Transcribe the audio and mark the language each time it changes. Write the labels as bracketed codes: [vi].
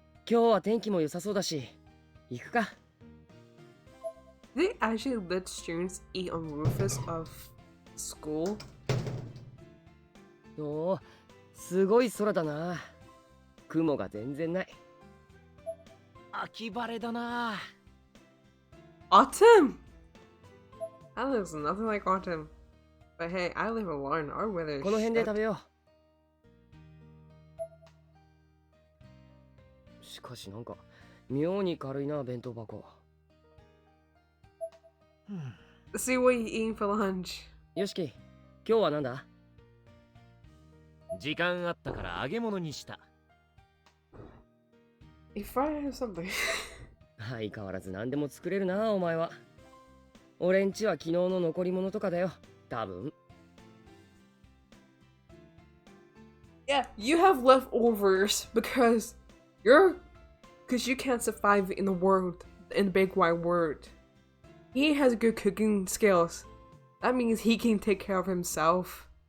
[ja] 今日は天気も良さそうだし、行くか。 [en] They actually let students eat on roofs of school. [ja] おお、すごい空だな。雲が全然ない。秋晴れだな。 [en] Autumn! That looks nothing like autumn. But hey, I live alone. Our weather is [ja] この辺で [en] shit. [ja] 食べよう。しかしなんか妙に軽いな、弁当箱。 [en] Let's see what you're eating for lunch. [ja] よしき、今日はなんだ？時間あったから揚げ物にした。 [en] You fried or something? [ja] 相変わらず何でも作れるな、お前は。俺んちは昨日の残り物とかだよ、多分。 [en] Yeah, you have leftovers because you can't survive in the world, in the big wide world. He has good cooking skills. That means he can take care of himself.